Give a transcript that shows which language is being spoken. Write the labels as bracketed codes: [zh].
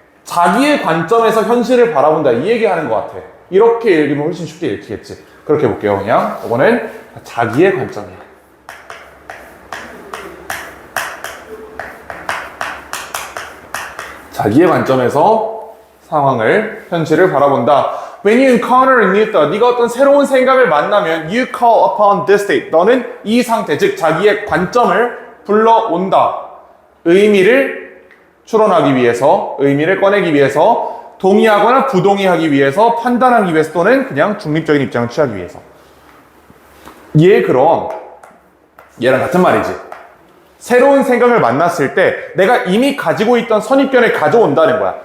[ko] 자기의 관점에서 현실을 바라본다 이 얘기하는 것 같아. 이렇게 읽으면 훨씬 쉽게 읽히겠지. 그렇게 볼게요. 그냥 이거는 자기의 관점이야. 자기의 관점에서 상황을 현실을 바라본다. [en] When you encounter a new thought, [ko] 네가 어떤 새로운 생각을 만나면 [en] you call upon this state. [ko] 너는 이 상태, 즉 자기의 관점을 불러온다. 의미를 추론하기 위해서, 의미를 꺼내기 위해서, 동의하거나 부동의하기 위해서, 판단하기 위해서 또는 그냥 중립적인 입장을 취하기 위해서. 그럼 얘랑 같은 말이지. 새로운 생각을 만났을 때 내가 이미 가지고 있던 선입견을 가져온다는 거야.